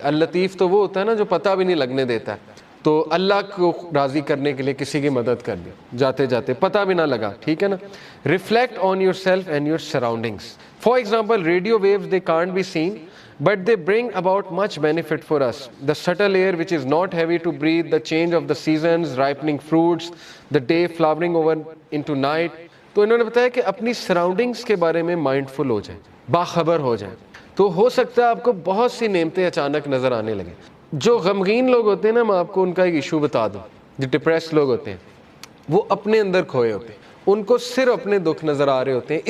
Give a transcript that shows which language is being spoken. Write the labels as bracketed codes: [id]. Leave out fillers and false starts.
[ur] اللطیف تو وہ ہوتا ہے نا جو پتہ بھی نہیں لگنے دیتا ہے. تو اللہ کو راضی کرنے کے لیے کسی کی مدد کر دی جاتے جاتے, پتہ بھی نہ لگا, ٹھیک ہے نا. [en] Reflect on yourself and your surroundings. For example radio waves they can't be seen but they bring about much benefit for us. The subtle air which is not heavy to breathe, the change of the seasons, ripening fruits, the day flowering over into night. [ur] تو انہوں نے بتایا کہ اپنی surroundings کے بارے میں mindful ہو جائیں, باخبر ہو جائیں, تو ہو سکتا ہے آپ کو بہت سی نعمتیں اچانک نظر آنے لگیں. جو غمگین لوگ ہوتے ہیں نا, میں آپ کو ان کا ایک ایشو بتا دوں. جو ڈپریس لوگ ہوتے ہیں وہ اپنے اندر کھوئے ہوتے ہیں, ان کو صرف اپنے دکھ نظر آ رہے ہوتے ہیں.